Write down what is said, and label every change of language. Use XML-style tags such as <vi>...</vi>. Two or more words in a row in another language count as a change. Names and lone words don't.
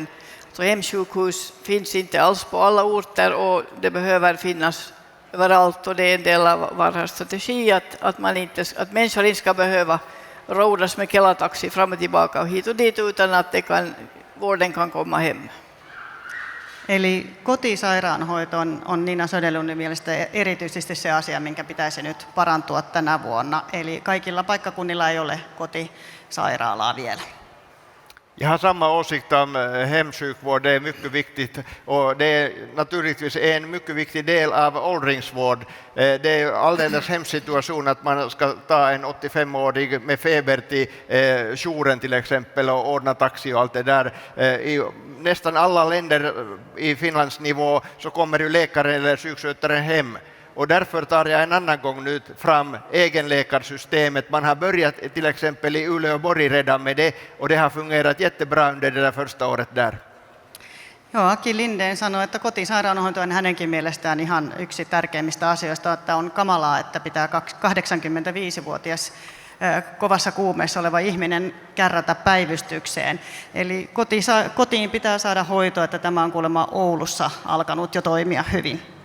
<sv>Så hemsjukhus finns inte alls på alla orter och det behöver finnas överallt, och det är en del av Varhas strategi att människor inte ska behöva rådas med Kela-taxi fram och tillbaka och hit och dit, utan att vården kan komma hem.</sv> <fi>Eli kotisairaanhoito on Niina Söderlundin mielestä erityisesti se asia, minkä pitäisi nyt parantua tänä vuonna. Eli kaikilla paikkakunnilla ei ole kotisairaalaa vielä.</fi> <sv>Jag har samma åsikt om hemsjukvård, det är mycket viktigt och det är naturligtvis en mycket viktig del av åldringsvård. Det är alldeles hemsk situation att man ska ta en 85-årig med feber till jouren till exempel och ordna taxi och allt det där. I nästan alla länder i Finlands nivå så kommer ju läkaren eller sjukskötaren hem. Och därför tar jag en annan gång nu fram egenläkarsystemet. Man har börjat till exempel i Uleåborg redan med det och det har fungerat jättebra under det där första året där.</sv> <fi>Joo, Aki Lindén sanoi, että kotisairaanhoito on hänenkin mielestään ihan yksi tärkeimmistä asioista, että on kamalaa, että pitää 85-vuotias kovassa kuumeessa oleva ihminen kärrätä päivystykseen. Eli kotiin pitää saada hoitoa, että tämä on kuulemma Oulussa alkanut jo toimia hyvin.</fi>